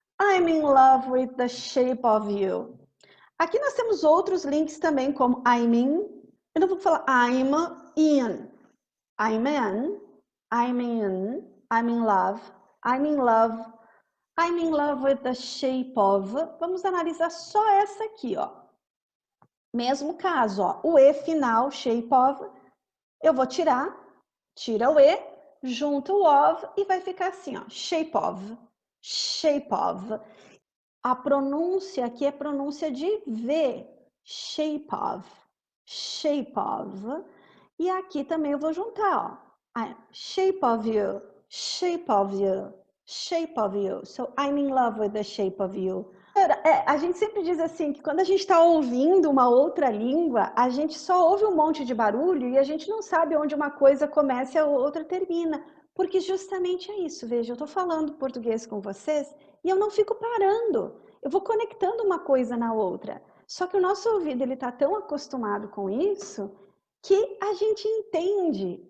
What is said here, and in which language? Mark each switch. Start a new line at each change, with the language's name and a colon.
English: I'm in love with the shape of you.
Portuguese: Aqui nós temos outros links também, como I'm in. Eu não vou falar I'm in. I'm in.
English: I'm in love. I'm in love with the shape of.
Portuguese: Vamos analisar só essa aqui, ó. Mesmo caso, ó. O E final, shape of, eu vou tirar. Tira o E, junta o of e vai ficar assim, ó. Shape of.
English: Shape of.
Portuguese: A pronúncia aqui é pronúncia de V.
English: Shape of. Shape of.
Portuguese: E aqui também eu vou juntar, ó.
English: Shape of you. Shape of you. Shape of you. So, I'm in love with the shape of you.
Portuguese: A gente sempre diz assim, que quando a gente está ouvindo uma outra língua, a gente só ouve um monte de barulho e a gente não sabe onde uma coisa começa e a outra termina. Porque justamente é isso, veja, eu estou falando português com vocês e eu não fico parando. Eu vou conectando uma coisa na outra. Só que o nosso ouvido ele está tão acostumado com isso que a gente entende.